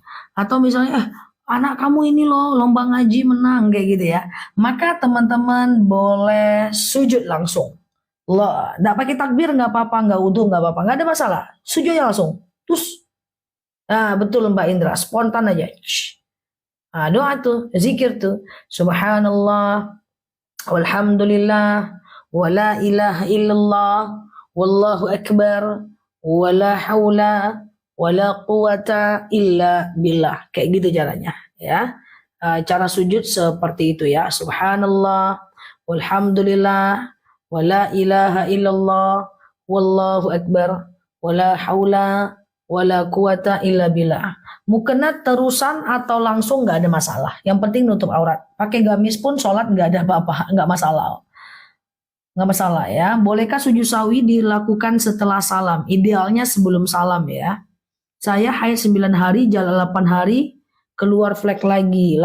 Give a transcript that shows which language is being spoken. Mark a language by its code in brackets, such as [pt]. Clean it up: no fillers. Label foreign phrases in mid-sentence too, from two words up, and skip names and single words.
[id] Atau misalnya anak kamu ini loh lomba ngaji menang kayak gitu ya. Maka teman-teman boleh sujud langsung. Loh, nggak pakai takbir nggak apa-apa, nggak wudhu nggak apa-apa, nggak ada masalah. Sujud aja langsung. Terus, betul Mbak Indra, spontan aja. Doa tuh, zikir tuh. [ar] سبحان الله والحمد لله ولا إله إلا الله والله أكبر ولا حول ولا قوة إلا بالله. [id] Kayak gitu caranya, ya. Cara sujud seperti itu ya. [ar] سبحان الله والحمد لله ولا إله إلا الله والله أكبر ولا حول ولا قوة إلا بالله. [id] Mukena terusan atau langsung nggak ada masalah. Yang penting nutup aurat. Pakai gamis pun sholat nggak ada apa-apa, nggak masalah. Nggak masalah ya. Bolehkah sujud sawi dilakukan setelah salam? Idealnya sebelum salam ya. Saya haid 9 hari, jalan 8 hari, keluar flek lagi.